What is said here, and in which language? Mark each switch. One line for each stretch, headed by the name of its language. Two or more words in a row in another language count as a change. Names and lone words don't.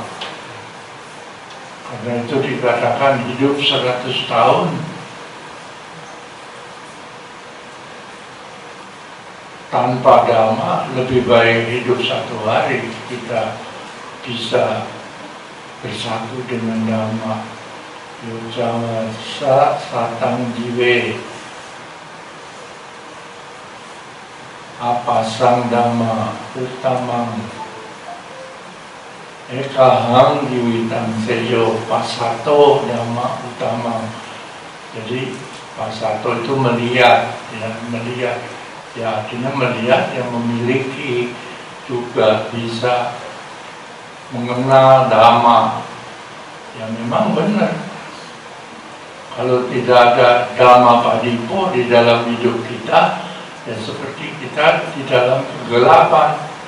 Indonesian: Karena itu dikatakan hidup 100 tahun tanpa Dhamma lebih baik hidup 1 hari kita bisa bersatu dengan Dhamma.
Pali: Yojamasa satang jiwe apasang Dhamma utamang ekahang jiwitan seyo pasato Dhamma utamang.
Indonesian: Jadi pasato itu melihat, ya, melihat. Ya, artinya melihat yang memiliki juga bisa mengenal Dhamma. Ya, memang benar. Kalau tidak ada
Pali: Dhamma padipo
Indonesian: di dalam hidup kita, ya seperti kita di dalam kegelapan.